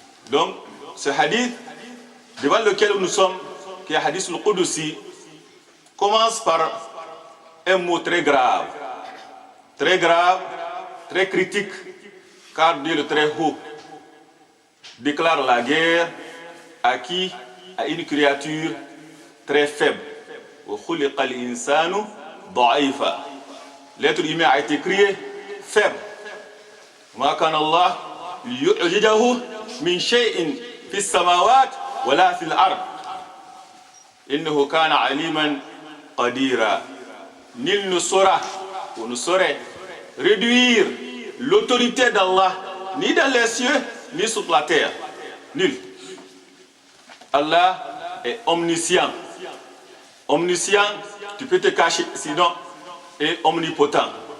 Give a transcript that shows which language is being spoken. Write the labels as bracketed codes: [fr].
[fr] Donc, ce hadith devant lequel nous sommes, qui est hadith al-Qudsi, commence par un mot très grave, très critique, car Dieu le très haut déclare la guerre à qui? À une créature très faible, [ar] وخلق الإنسان ضعيفا. [fr] L'être humain a été créé faible. [ar] ما كان الله ليعجزه من شيء في السماوات ولا في الأرض إنه كان عليما قديرا. [fr] Nul ne saura ou ne saurait réduire l'autorité d'Allah ni dans les cieux ni sur la terre. Nul. Allah est omniscient. Omniscient, tu peux te cacher sinon, est omnipotent.